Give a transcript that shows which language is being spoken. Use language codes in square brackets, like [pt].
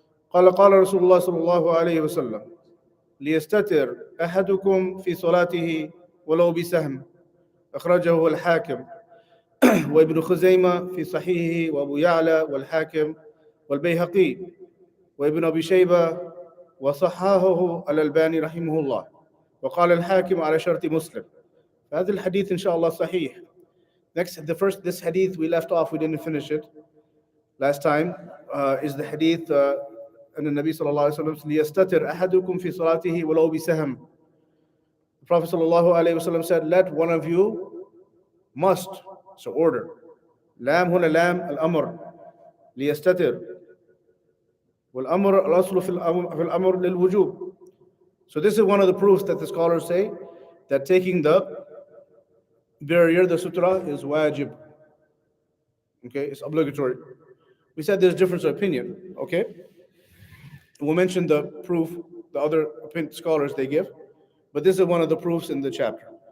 [ar] قال رسول الله صلى الله عليه وسلم ليستتر أحدكم في صلاته ولو بسهم أخرجه الحاكم وابن خزيمة في صحيحه وأبو يعلى والحاكم والبيهقي وابن أبي شيبة وصححه الألباني رحمه الله وقال الحاكم على شرط مسلم. هذا الحديث إن شاء الله صحيح. [en] This hadith we left off, we didn't finish it last time, is the hadith [ar] أن النبي صلى الله عليه وسلم ليستتر أحدكم في صلاته ولو بسهم. [en] The Prophet [ar] صلى الله عليه وسلم [en] said, let one of you must, so order. [ar] لام هنا لام الأمر ليستتر والأمر الأصل في الأمر للوجوب. [en] So this is one of the proofs that the scholars say that taking the barrier, the sutra, is wajib. Okay, it's obligatory. We said there's difference of opinion. Okay, we'll mention the proof, the other scholars they give, but this is one of the proofs in the chapter.